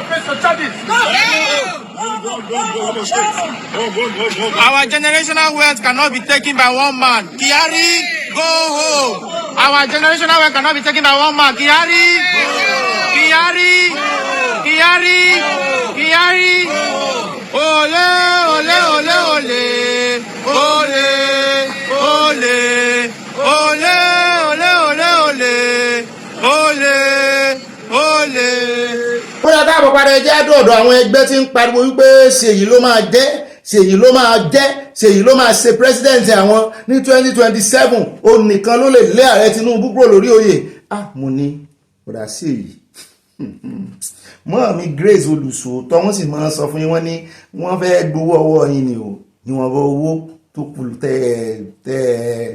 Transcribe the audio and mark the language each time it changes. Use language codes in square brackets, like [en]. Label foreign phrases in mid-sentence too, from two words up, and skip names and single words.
[en] Our generational wealth cannot be taken by one man. Kiari, go home. Our generational wealth cannot be taken by one man. Kiari, Kiari, Kiari, Kiari. Ole, ole, ole, ole, ole, ole, ole, ole, ole, ole, ole. [yo] Ó yá káàbọ̀ padà ẹjẹ́ àdọ̀dọ̀ àwọn ẹgbẹ́ tí ń pariwo wípé ṣèyí ló máa jẹ́ ṣèyí ló máa jẹ́ ṣèyí ló máa ṣe president àwọn ní 2027 òun nìkan ló lè lé ààrẹ Tinubu kúrò lórí oyè. Mo ní kódà ṣèyí mọ́ mi Grace olùsòótọ́ wọ́n sì máa ń sọ fún yín wọ́n ní wọ́n fẹ́ gbowó ọwọ́ yín ni o ní wọ́n bọ́ owó tó kù tẹ́